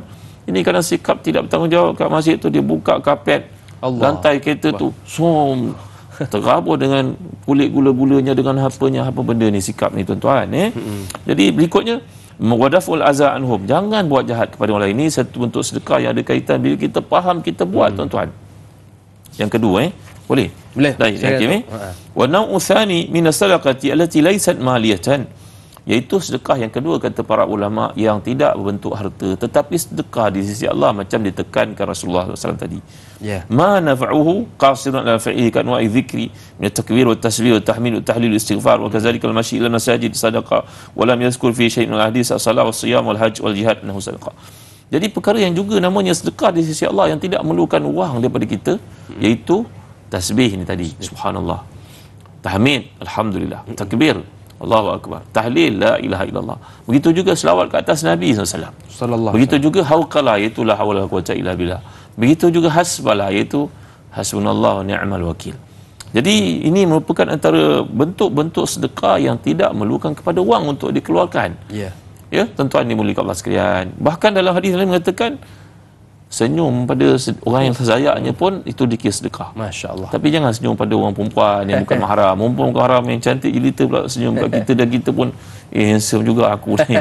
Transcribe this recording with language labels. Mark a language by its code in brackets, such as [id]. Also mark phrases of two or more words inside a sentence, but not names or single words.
[ms] Ini kadang sikap tidak bertanggungjawab kat masjid tu. Dia buka kapet lantai kereta tu, terabur dengan kulit gula-gulanya, dengan apa benda ni, sikap ni, tuan-tuan. Jadi berikutnya, [ar] ودفع الأذى عنهم, [ms] jangan buat jahat kepada orang lain. Ini satu bentuk sedekah yang ada kaitan bila kita faham, kita buat, tuan-tuan. Yang kedua, boleh? [ar] ونوع الثاني من الصدقة التي ليست مالية, [ms] iaitu sedekah yang kedua, kata para ulama, yang tidak berbentuk harta tetapi sedekah di sisi Allah, macam ditekankan Rasulullah SAW tadi. [ar] ما نفعه قاصر على فاعله كأنواع الذكر من التكبير والتسبيح والتحميد والتهليل والاستغفار وكذلك المشي إلى المساجد صدقة ولم يذكر في شيء من الحديث الصلاة والصيام والحج والجهاد أنه صدقة. [ms] Jadi perkara yang juga namanya sedekah di sisi Allah yang tidak memerlukan wang daripada kita, iaitu tasbih ni tadi, subhanallah, tahmid, alhamdulillah, takbir, [ar] الله أكبر، تهليل، لا إله إلا الله. [ms] Begitu juga selawat ke atas Nabi SAW. Begitu juga hauqalah, iaitu [ar] لا حول ولا قوة إلا بالله. [ms] Begitu juga hasbalah, iaitu [ar] حسبنا الله ونعم الوكيل. [ms] Jadi ini merupakan antara bentuk-bentuk sedekah yang tidak memerlukan kepada wang untuk dikeluarkan. Ya, tuan-tuan dimuliakan Allah sekalian. Bahkan dalam hadis lain mengatakan, senyum pada orang yang tersayaknya pun itu dikira sedekah. [ar] ما شاء الله. [ms] Tapi jangan senyum pada orang perempuan yang bukan mahram. Perempuan bukan mahram yang cantik jelita pula senyum kat kita, dan kita pun handsome juga aku ni.